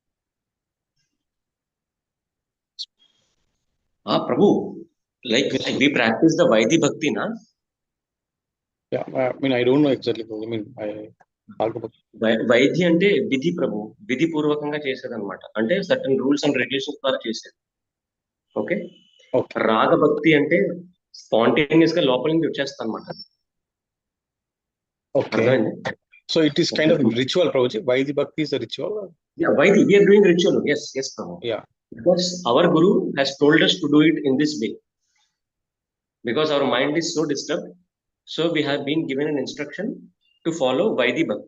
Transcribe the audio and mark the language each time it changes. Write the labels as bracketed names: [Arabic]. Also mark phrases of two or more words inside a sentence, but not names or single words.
[English] Prabhu, like we practice the Vaidhi Bhakti, na? Yeah, I mean, I don't know exactly. I mean, [Telugu] వైధి అంటే విధి ప్రభు, విధి పూర్వకంగా చేసేది అన్నమాట. [English] Ante certain rules and regulations [Telugu] ద్వారా చేసేది. [English] Okay? [Telugu] Raga Bhakti ante spontaneous గా లోపల నుంచి వచ్చేస్తా అన్నమాట. [English] Okay. So it is kind of ritual, Prabhuji. Vaidhi Bhakti is a ritual. Yeah, Vaidhi, we are doing ritual. Yes, Prabhu. Yeah. Because our Guru has told us to do it in this way. Because our mind is so disturbed, so we have been given an instruction to follow Vaidhi Bhakti.